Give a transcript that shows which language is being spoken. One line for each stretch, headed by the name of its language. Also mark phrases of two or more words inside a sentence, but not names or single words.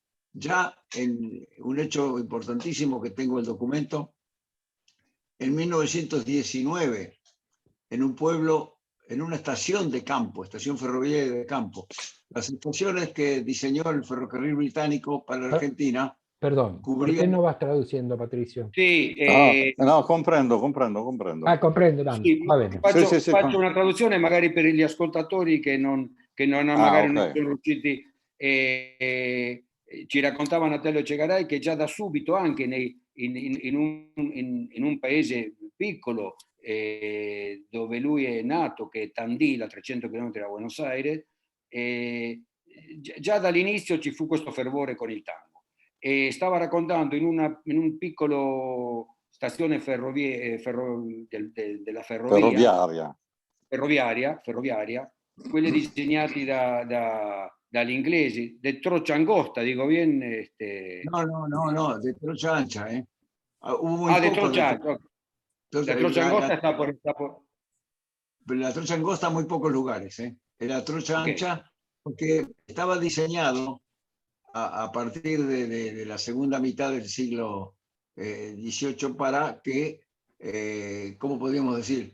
Spanish: Ya en un hecho importantísimo que tengo el documento, en 1919, en un pueblo, en una estación de campo, estación ferroviaria de campo, las estaciones que diseñó el ferrocarril británico para la Argentina. Perdón, cubrían... ¿por qué no vas traduciendo, Patricio? Sí, no, comprendo. Comprendo, Dani.
Italian: Sì, Va bene. faccio una traduzione magari per gli ascoltatori che non magari non sono riusciti. Ci raccontava Natalio Cegaray che già da subito, anche in un paese piccolo dove lui è nato, che è Tandil, a 300 km da Buenos Aires, già dall'inizio ci fu questo fervore con il tango. Stava raccontando in un piccolo stazione della ferroviaria, quelle disegnate dagli inglesi,
Spanish: de Trocha Angosta, dico bien? No, de Trocha Ancha, de Trocha Ancha. La Trocha Angosta está por... La Trocha Angosta muy pocos lugares, La Trocha Ancha, porque estaba diseñado a partir de la segunda mitad del siglo XVIII para que, ¿cómo podríamos decir?